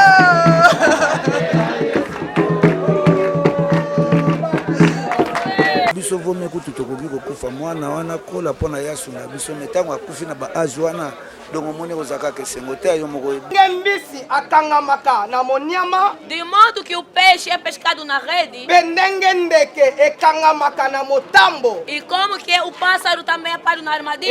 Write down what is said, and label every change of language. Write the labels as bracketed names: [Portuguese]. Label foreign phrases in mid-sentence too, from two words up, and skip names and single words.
[Lingala] biso vome kutu tokoki kokufa mwana wana kola mpona yasu na biso metango akufi na baage wana donc omoni kozaka kesengo te yo moko mbisi akangamaka na monyama [Portuguese] de modo que o peixe é pescado na rede [Lingala] bendenge ndeke ekangamaka na motambo [Portuguese] e como que o pássaro também é parado na armadilha.